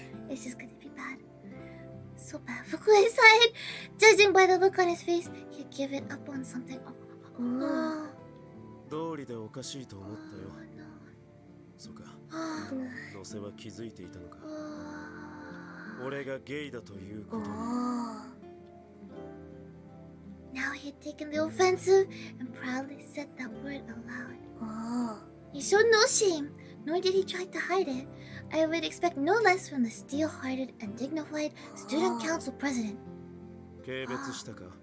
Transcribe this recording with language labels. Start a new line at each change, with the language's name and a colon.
English: It's just gonna be bad. So bad. Fukue sighed. Judging by the look on his face, he'd given up on something. Oh.
Japanese: 道理でおかしいと思ったよ
English: no.
Japanese: そうか
English: Oh.
Japanese: のせは気づいていたのか
English: Oh.
Japanese: 俺がゲイだということに
English: Now he had taken the offensive and proudly said that word aloud. He showed no shame, nor did he try to hide it. I would expect no less from the steel-hearted and dignified student council president.
Japanese: 軽蔑したか